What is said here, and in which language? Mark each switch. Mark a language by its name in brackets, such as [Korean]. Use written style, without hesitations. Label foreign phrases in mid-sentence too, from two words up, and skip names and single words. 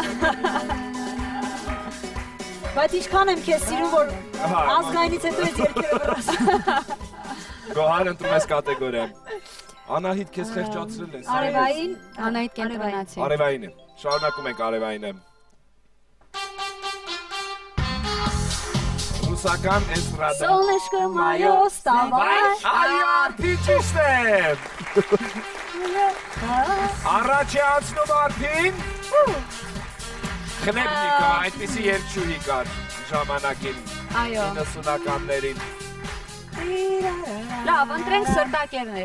[Armenian] Բայց ինչքան եմ քեզ սիրում, որ ազգայինից հետո ես երկերը վրաս։ Գոհար ընտրում ես կատեգորիա։ Անահիտ քեզ խեղճացրել ես։ Արևային, Անահիտ կենտրոնացի։ Արևային է, շարունակում ենք արևային է։ Ռուսական էստրադա։ [Russian] Солнышко моё, вставай։ [Armenian] Այո, ճիշտ է։ Առաջ է անցնում արդին։ Խնեպնիկը, այդպիսի երկչուհի կար ժամանակին, Այո։ 90-ականներին։ Լավ, ընտրենք սրտակերներ։